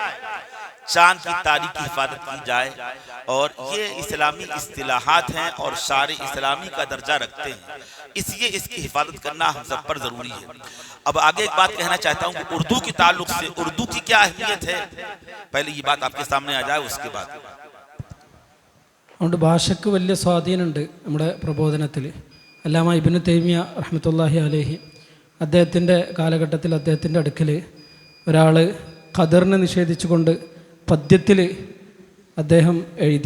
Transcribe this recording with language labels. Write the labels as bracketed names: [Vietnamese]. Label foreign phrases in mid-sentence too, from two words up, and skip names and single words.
[Urdu] چاند کی تاریخ کی حفاظت کی جائے، اور یہ اسلامی اصطلاحات ہیں اور شارع اسلامی کا درجہ رکھتے ہیں، اس لیے اس کی حفاظت کرنا ہم سب پر ضروری ہے۔ اب آگے ایک بات کہنا چاہتا ہوں کہ اردو کے تعلق سے اردو کی کیا اہمیت ہے، پہلے یہ بات آپ کے سامنے آ جائے، اس کے بعد [Malayalam] അതുകൊണ്ട് ഭാഷയ്ക്ക് വലിയ സ്വാധീനമുണ്ട് നമ്മുടെ പ്രബോധനത്തിൽ. അല്ലാമ ഇബ്നു തൈമിയ [Arabic] رحمة الله عليه [Malayalam] അദ്ദേഹത്തിൻ്റെ കാലഘട്ടത്തിൽ അദ്ദേഹത്തിൻ്റെ അടുക്കൽ ഒരാൾ ഖദറിനെ നിഷേധിച്ചുകൊണ്ട് പദ്യത്തിൽ അദ്ദേഹം എഴുതി.